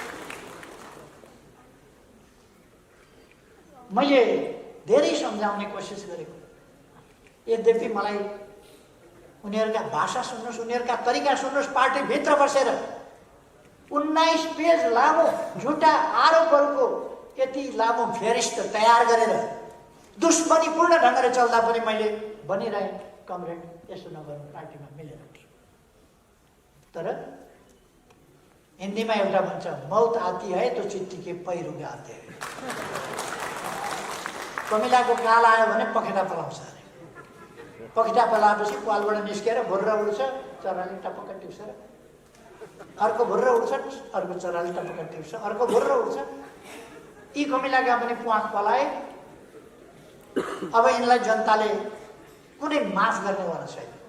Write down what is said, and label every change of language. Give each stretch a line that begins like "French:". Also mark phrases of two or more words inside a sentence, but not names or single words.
Nepali: मैले धेरै सम्झाउने कोसिस गरेको, यद्यपि मलाई उनीहरूका भाषा सुन्नुहोस्, उनीहरूका तरिका सुन्नुहोस्, पार्टीभित्र बसेर 19 पेज लामो झुटा आरोपहरूको यति लामो फेरिस्त तयार गरेर दुश्मनीपूर्ण ढङ्गले चल्दा पनि मैले भनिरहेँ, कमरेड यसो नगर्नु, पार्टीमा मिलेर। तर हिन्दीमा एउटा भन्छ,
Hindi: मौत आती है तो चिट्ठी के पहिरो आते हैं।
Nepali: कमिलाको काल आयो भने पखेटा पलाउँछ अरे। पखेटा पलाएपछि पालबाट निस्केर भुर्र उड्छ, चराले टपक्क टिप्सेर अर्को भुर्र उठ्छ, अर्को चराले टपक्क टिप्छ, अर्को भुर्र उठ्छ। यी कमिलाका पनि प्वाख पलाए। अब यिनलाई जनताले कुनै माफ गर्नेवाला छैन।